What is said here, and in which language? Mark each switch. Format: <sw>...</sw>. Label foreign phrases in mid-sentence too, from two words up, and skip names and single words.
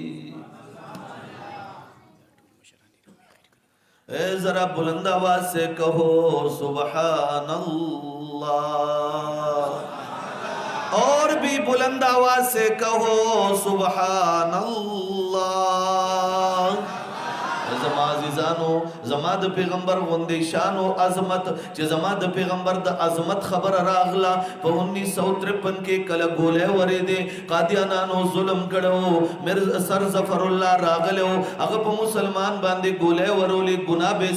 <ur>اے ذرا بلند آواز سے کہو</ur> <ar>سبحان اللہ</ar> <ur>اور بھی بلند آواز سے کہو سبحان</ur> <ps>اللہ زما عزیزانو زما د پیغمبر غوندې شان او عظمت چې زما د پیغمبر د عظمت خبر راغلا په 1953 کې کله ګولې ورې دي قادیانانو ظلم کړو مرزا سر ظفر الله راغلو هغه په مسلمان باندې ګولې ورولې ګناه به</ps>